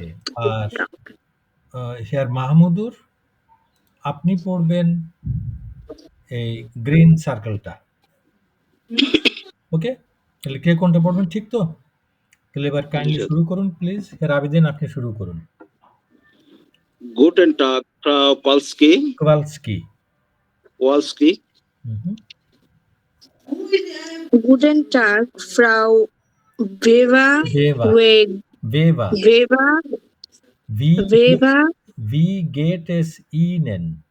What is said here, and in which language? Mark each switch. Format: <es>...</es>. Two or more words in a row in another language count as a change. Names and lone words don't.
<bn>আর হেয়ার মাহমুদুর আপনি পড়বেন এই</bn> <en>green circle.</en> <bn>ওকে? তাহলে কে কোনটা পড়বেন ঠিক তো? তাহলে এবার কাইন্ডলি শুরু করুন প্লিজ। হেয়ার আবেদিন আপনি শুরু করুন।</bn> <de>Guten Tag, Frau Kowalski. কোভালস্কি। Kowalski. Guten Tag, Frau Weber. Weber. Wie geht es Ihnen?</de>